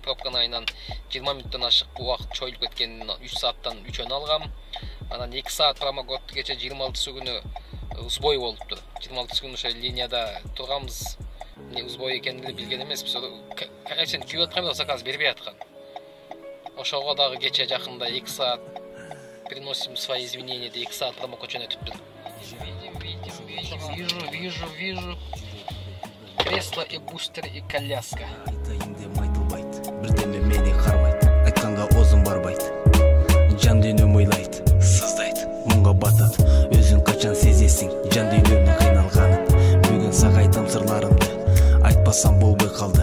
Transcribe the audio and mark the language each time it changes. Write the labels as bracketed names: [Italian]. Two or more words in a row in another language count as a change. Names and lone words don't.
[Kyrgyz] Пробканы айынан 20 мүнөттөн ашык убакыт чоюлуп кеткенин 3 сааттан 3 алгам. Анан 2 саат промокод кече 26 күнү сбой болупту. 26 күнү ошо линияда турганбыз. Не сбой экенин деле билген эмеспиз. Карайсен күйүп аткан заказ бербей аткан. Ошого дагы кече жакында 2 саат [Russian] приносим свои извинения [Kyrgyz] деп 2 саат промокод жөнөтүптүр. [Russian] Вижу. Кресло и бустер и коляска. [Kyrgyz] Бирдеме мени кармайт, айтканга оозум барбайт. Жан дүйнөм ойлайт, сыздайт, мунга батат. Өзүң качан сезесиң, жан дүйнөмдүн кыйналганын. Бүгүн сага айтам сырларымды, айтпасам болбой калды.